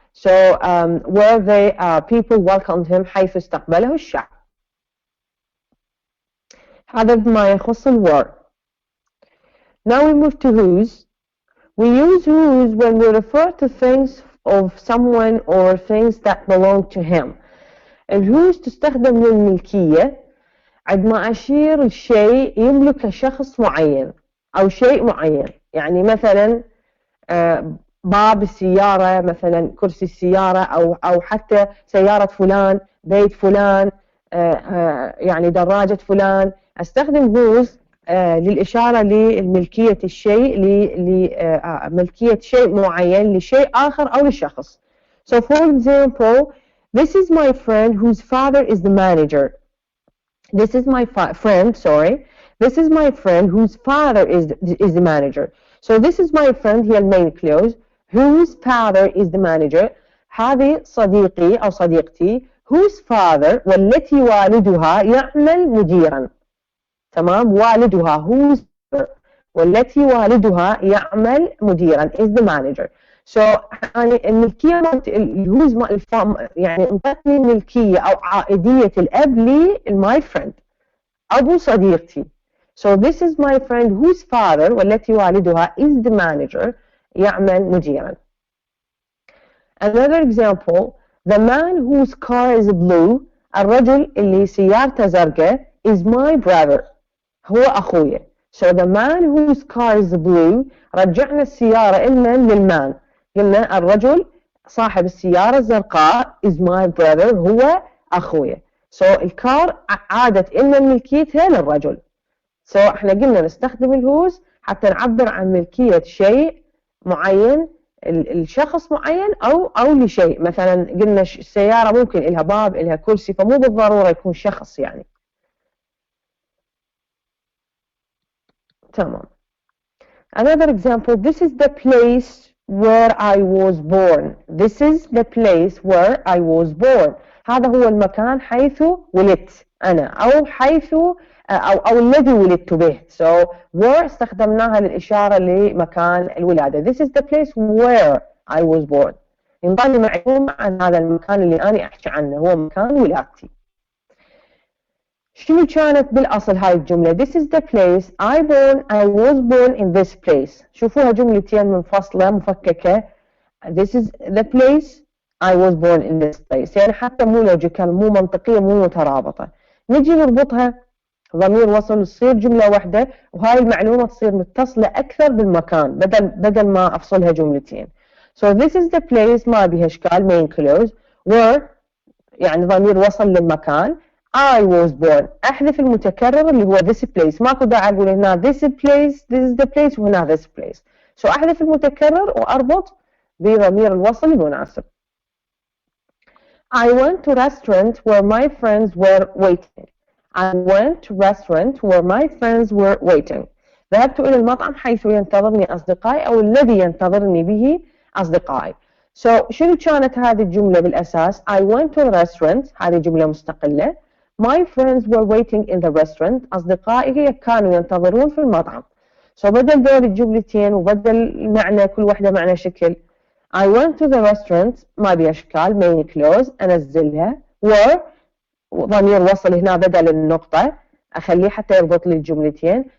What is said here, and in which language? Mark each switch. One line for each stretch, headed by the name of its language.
English: So where the people welcomed him
Arabic: حيث استقبله الشعب. هذا بما يخص were.
English: Now we move to whose. We use whose when we refer to things of someone or things that belong to him.
Arabic: الwhose تستخدم للملكية عندما أشير الشيء يملك شخص معين أو شيء معين. يعني مثلا باب السيارة مثلا كرسي السيارة أو حتى سيارة فلان بيت فلان يعني دراجة فلان. استخدم whose للإشارة لملكية الشيء لملكية شيء معين لشيء آخر أو لشخص.
English: So for example, this is my friend whose father is the manager. This is my friend, sorry. This is my friend whose father is the manager. So this is my friend هي المين clause whose father is the manager.
Arabic: هذه صديقي أو صديقتي
English: whose father
Arabic: والتي والدها يعمل مديرا. تمام والدها whose والتي والدها يعمل مديرا
English: is the manager.
Arabic: So يعني الملكية الهوز يعني انطتني الملكية أو عائدية الأب لي
English: my friend
Arabic: أبو صديقتي.
English: So this is my friend whose father
Arabic: والتي والدها
English: is the manager
Arabic: يعمل مديرا.
English: Another example, the man whose car is blue
Arabic: الرجل اللي سيارته زرقاء
English: is my brother
Arabic: هو أخويا.
English: So the man whose car is blue
Arabic: رجعنا السيارة إلنا للمان قلنا الرجل صاحب السيارة الزرقاء
English: is my brother
Arabic: هو أخويا. So الكار عادت إلنا ملكيتها للرجل. So احنا قلنا نستخدم الهوز حتى نعبر عن ملكية شيء معين الشخص معين أو لشيء. مثلا قلنا السيارة ممكن إلها باب إلها كرسي فمو بالضرورة يكون شخص يعني. تمام.
English: Another example, this is the place where I was born. This is the place where I was born.
Arabic: هذا هو المكان حيث ولدت أنا أو حيث أو الذي ولدت به.
English: So where
Arabic: استخدمناها للإشارة لمكان الولادة.
English: This is the place where I was born.
Arabic: ينضل معلومة عن هذا المكان اللي أنا أحكي عنه هو مكان ولادتي. شنو كانت بالأصل هاي الجملة؟
English: This is the place I was born in this place.
Arabic: شوفوها جملتين منفصلة مفككة.
English: This is the place I was born in this place.
Arabic: يعني حتى مو logical مو منطقية مو مترابطة. نجي نربطها ضمير وصل تصير جملة واحدة وهاي المعلومة تصير متصلة أكثر بالمكان بدل ما أفصلها جملتين.
English: So this is the place
Arabic: ما بيها إشكال
English: main clause where
Arabic: يعني ضمير وصل للمكان.
English: I was born
Arabic: أحذف المتكرر اللي هو
English: this place
Arabic: ماكو داعي أقول هنا
English: this is the place وهنا this place.
Arabic: So أحذف المتكرر وأربط بضمير الوصل المناسب.
English: I went to restaurant where my friends were waiting. I went to restaurant where my friends were waiting.
Arabic: ذهبت إلى المطعم حيث ينتظرني أصدقائي أو الذي ينتظرني به أصدقائي. So شنو كانت هذه الجملة بالأساس؟
English: I went to the restaurant
Arabic: هذه جملة مستقلة.
English: My friends were waiting in the restaurant.
Arabic: أصدقائي كانوا ينتظرون في المطعم. So بدل دول الجملتين وبدل المعنى كل واحدة معنى شكل.
English: I went to the restaurant
Arabic: ما بي أشكال main clause أنزلها were ضمير وصل هنا بدل النقطة أخليه حتى يربط لي الجملتين.